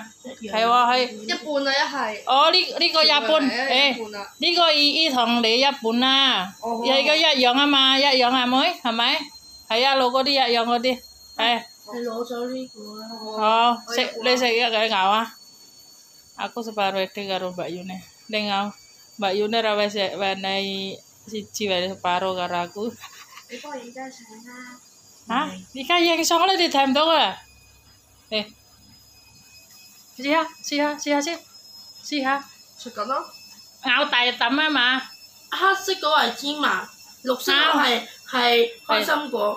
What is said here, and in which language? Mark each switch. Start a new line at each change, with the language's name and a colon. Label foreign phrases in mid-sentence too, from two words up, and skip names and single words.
Cantonese: 一樣。係喎，係。一半啊，一係。哦，呢個一半，呢個姨同你一半啦。係個一樣啊嘛，一樣阿妹，係咪？係啊，攞嗰啲一樣嗰啲，係。你攞咗呢個啦。
Javanese: 哦，
Cantonese: 你食一個咬啊
Javanese: ？Aku separuh itu karo Mbak Yune. Ning ngau. Mbak Yune ra wis wenehi siji wae separuh karo aku.
Cantonese: 你幫我影張相啦。嚇？而家影相你哋睇唔到啊？試下先，試下。食緊咯。咬大啖啊嘛！黑色嗰個係芝麻，綠色嗰個係開心果。